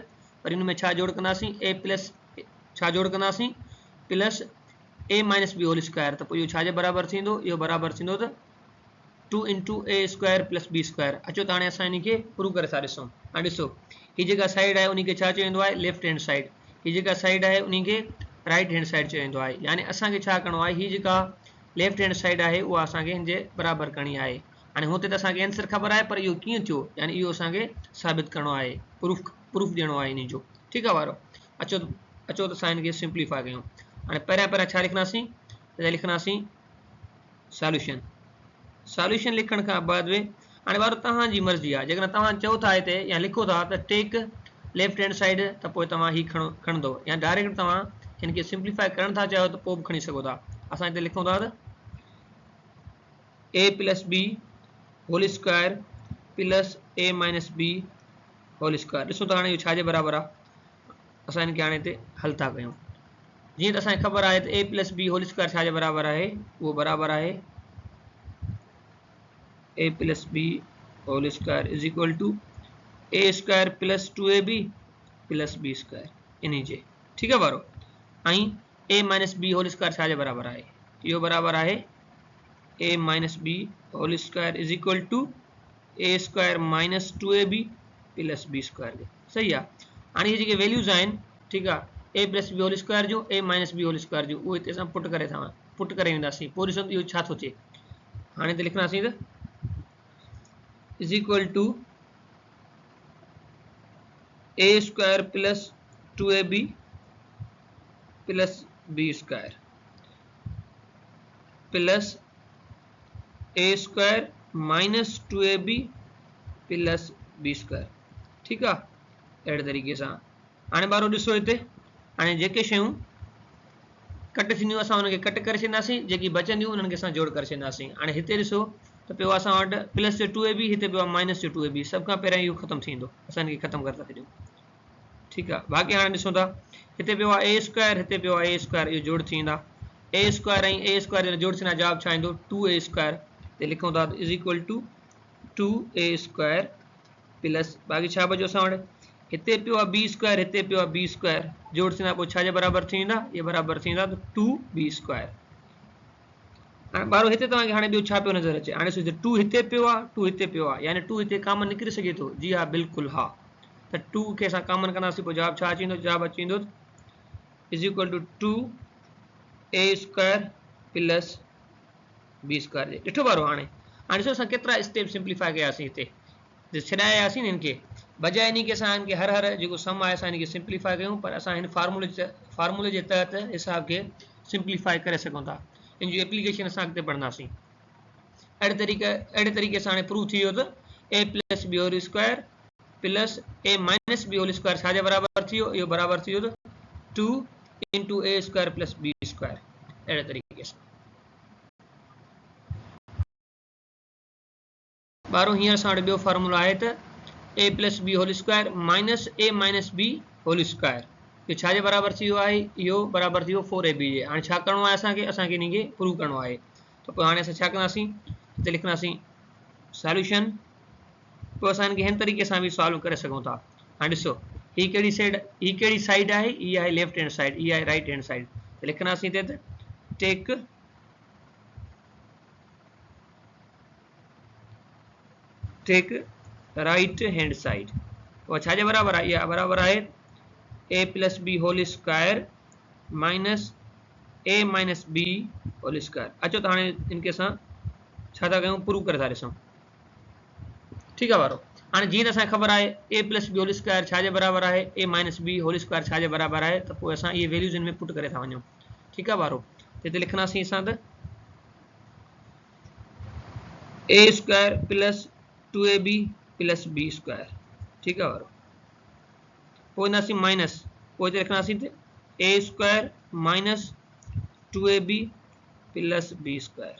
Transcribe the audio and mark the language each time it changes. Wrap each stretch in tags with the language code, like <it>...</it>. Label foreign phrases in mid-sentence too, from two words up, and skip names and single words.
<sd>वरी हिन में छा जोड़ कंदासीं</sd> <en>a plus</en> <sd>छा जोड़ कंदासीं</sd> <en>plus a - b whole square.</en> <sd>त पोइ इहो छाजे बराबरि थींदो इहो बराबरि थींदो त</sd> <en>2 * a square + b square.</en> <sd>अचो त हाणे असां इन खे प्रूव करे था ॾिसूं। हाणे ॾिसो हीअ जेका साइड आहे उन खे छा चयो वेंदो आहे</sd> <en>left hand side.</en> <sd>हीअ जेका साइड आहे उन खे</sd> <en>right hand side</en> <sd>चयो वेंदो आहे। यानी असांखे छा करिणो आहे हीअ जेका</sd> <en>left hand side</en> <sd>आहे उहा असांखे हिन जे बराबरि करणी आहे। हाणे हुते त असांखे आंसर ख़बर आहे पर इहो कीअं थियो यानी इहो असांखे साबित करिणो आहे प्रूफ ॾियणो आहे इन जो। ठीकु आहे वारो। अचो त असां हिन खे सिंप्लीफाई कयूं। हाणे पहिरियां छा लिखंदासीं त लिखंदासीं सॉल्यूशन। सॉल्यूशन लिखण खां बाद में हाणे वारो तव्हांजी मर्ज़ी आहे जेकॾहिं तव्हां चओ था हिते या लिखो था त</sd> <en>take left hand side</en> <sd>त पोइ तव्हां हीउ खणंदो या डायरेक्ट तव्हां हिन खे सिंप्लीफाई करण था चाहियो त पोइ बि खणी सघो था। असां हिते लिखूं था त</sd> <en>a + b whole square plus a - b whole square.</en> <sd>ॾिसो त हाणे इहो छाजे बराबरि आहे असां हिन खे हाणे हिते हल था कयूं। जीअं त असांखे ख़बर आहे त</sd> <en>a + b whole square</en> <sd>छाजे बराबरि आहे उहो बराबरि आहे</sd> <en>a + b whole square = a square + 2ab + b square</en> <sd>इन जे। ठीकु आहे वारो। ऐं</sd> <en>a - b whole square</en> <sd>छाजे बराबरि आहे इहो बराबरि आहे</sd> <en>a - b whole square = a square - 2ab + b square.</en> <sd>सही आहे। हाणे इहे जेके वैल्यूज़ आहिनि ठीकु आहे</sd> <en>a + b whole square</en> <sd>जो</sd> <en>a - b whole square</en> <sd>जो उहो हिते असां पुट करे वेंदासीं। पोइ ॾिसो इहो छा थो थिए। हाणे हिते लिखंदासीं त</sd> <en>= a square + 2ab + b square plus a square - 2ab + b square.</en> <sd>ठीकु आहे। अहिड़े तरीक़े सां हाणे ॿारो ॾिसो हिते, हाणे जेके शयूं कट थींदियूं असां उनखे कट करे छॾींदासीं, जेकी बचंदियूं उन्हनि खे असां जोड़ करे छॾींदासीं। हाणे हिते ॾिसो त पियो असां वटि प्लस जो 2ab, हिते पियो आहे माइनस जो 2ab। सभ खां पहिरियों इहो ख़तमु थींदो, असां हिनखे ख़तमु करे था छॾियूं। ठीकु आहे, बाक़ी हाणे ॾिसूं था, हिते पियो आहे</sd> <en>a square,</en> <sd>हिते पियो आहे</sd> <en>a square,</en> <sd>इहो जोड़ थी वेंदा।</sd> <en>a square</en> <sd>ऐं</sd> <en>a square</en> <sd>जो जोड़ थींदा, जवाब छा ईंदो</sd> <en>2a square.</en> <sd>ते लिखूं था</sd> <en>is equal to 2a square plus</en> <sd>बाक़ी छा बचो असां वटि, हिते पियो आहे</sd> <en>b square,</en> <sd>हिते पियो आहे</sd> <en>b square,</en> <sd>जोड़ थींदा, पोइ छा जे बराबरि थी वेंदा, इहे बराबरि थी वेंदा</sd> <en>2b square.</en> <sd>हाणे ॿारो हिते तव्हांखे हाणे ॿियो छा पियो नज़र अचे, हाणे सोचो 2 हिते पियो आहे, 2 हिते पियो आहे, यानी 2 हिते कॉमन निकिरी सघे थो, जी हा बिल्कुलु हा। त 2 खे असां कॉमन कंदासीं, पोइ जवाब छा अची वेंदो, जवाब अची वेंदो</sd> <en>is equal to 2a square plus b square.</en> <sd>ॾिठो ॿारो, हाणे ॾिसो असां केतिरा स्टेप सिंप्लीफाई कयासीं, हिते छॾायासीं न हिनखे, बजाए इन खे असां हिनखे हर जेको सम आहे असां हिनखे सिंप्लीफाई कयूं, पर असां हिन फार्मूले जे तहत हिसाब खे सिंप्लीफाई करे सघूं था। इन जी एप्लीकेशन असां अॻिते पढ़ंदासीं। अहिड़े तरीक़े सां हाणे प्रूव थी वियो त</sd> <en>a plus b whole square plus a minus b whole square</en> <sd>छा जे बराबरि थी वियो, इहो बराबरि थी वियो</sd> <en>2 into a square plus b square.</en> <sd>अहिड़े तरीक़े सां ॿारो हींअर असां वटि ॿियो फॉर्मूलो आहे त</sd> <en>a plus b whole square minus a minus b whole square,</en> <sd>इहो छा जे बराबरि थी वियो आहे, इहो बराबरि थी वियो 4ab जे। हाणे छा करिणो आहे असांखे इनखे प्रूव करिणो आहे, त पोइ हाणे असां छा कंदासीं, हिते लिखंदासीं सॉल्यूशन, पोइ असां हिनखे हिन तरीक़े सां बि सॉल्व करे सघूं था। हाणे ॾिसो, हीअ कहिड़ी साइड आहे, हीअ आहे</sd> <en>left hand side,</en> <sd>हीअ आहे</sd> <en>right hand side.</en> <sd>त लिखंदासीं हिते त</sd> <en>take right hand side,</en> <sd>पोइ छा जे बराबरि आहे, इहा बराबरि आहे</sd> <en>a plus b whole square minus a minus b whole square.</en> <sd>अचो त हाणे इनखे असां छा था कयूं, प्रूव करे था ॾिसूं। ठीकु आहे वारो, हाणे जीअं त असांखे ख़बर आहे</sd> <en>a plus b whole square</en> <sd>छा जे बराबरि आहे,</sd> <en>a minus b whole square</en> <sd>छा जे बराबरि आहे, त पोइ असां इहे वैल्यूज़ हिन में पुट करे था वञूं। ठीकु आहे वारो, हिते लिखंदासीं असां त</sd> <en>a square plus 2ab plus b square.</en> <sd>ठीकु आहे वारो, पोइ ईंदासीं माइनस, पोइ हिते लिखंदासीं</sd> <en>a square minus 2ab plus b square.</en>